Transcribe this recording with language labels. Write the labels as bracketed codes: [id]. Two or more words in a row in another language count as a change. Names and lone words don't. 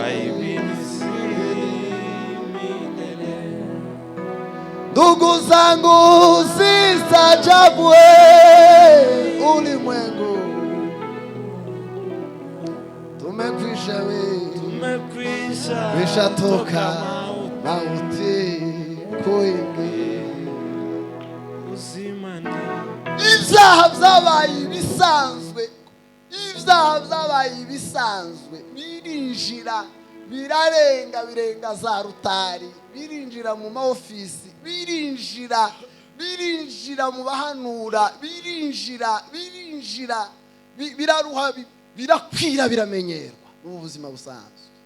[sw] Ndugu zangu sisajabwe ulimwengu, tumekwisha tumekwisha toka mauti kuingia uzimani. [rw] Ibyaha byabaye ibisanzwe, ibyaha byabaye ibisanzwe, birinjira birenga za rutari, birinjira mu maofisi, birinjira mu bahanura, birinjira biraruha, birakwira, biramenyerwa mu buzima busanzwe.